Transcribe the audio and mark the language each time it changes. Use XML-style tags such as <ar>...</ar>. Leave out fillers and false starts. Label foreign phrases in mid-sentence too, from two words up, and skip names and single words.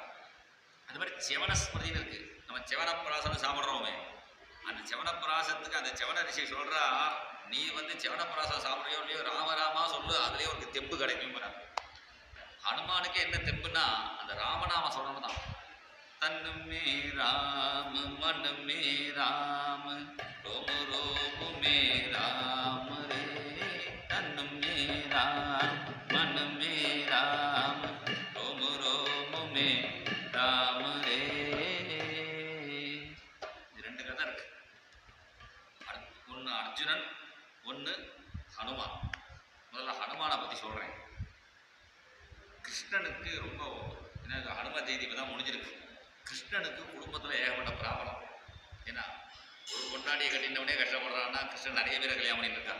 <ta>அது மாதிரி செவன ஸ்மிருதின்னு இருக்கு. நம்ம செவனப்பிராசனம் சாப்பிட்றோமே, அந்த செவனப்பிராசத்துக்கு அந்த செவன ரிஷி சொல்றா, நீ வந்து செவனப்பிராசம் சாப்பிட்றியோ இல்லையோ ராமராமா சொல்லு, அதுலேயே உனக்கு தெம்பு கிடைக்கும். ஹனுமானுக்கு என்ன தெம்புன்னா அந்த ராமநாம சொல்லணும் தான்.</ta> <hi>तन में राम मन में राम रोम रोम में राम रे तन में राम मन में राम रोम रोम में राम रे.</hi> <ta>ரெண்டு கதை இருக்கு. ஒன்று அர்ஜுனன், ஒன்று ஹனுமான். முதல்ல ஹனுமானை பற்றி சொல்கிறேன். கிருஷ்ணனுக்கு ரொம்ப எனக்கு ஹனும ஜெயந்தி இப்போ தான் முடிஞ்சிருக்கு. கிருஷ்ணனுக்கு குடும்பத்தில் ஏகப்பட்ட பிராபலம். ஏன்னா ஒரு கொண்டாடியை கட்டினவனே கஷ்டப்படுறான்னா கிருஷ்ணன் நிறைய பேரை கல்யாணம் பண்ணிட்டு இருக்காங்க.</ta>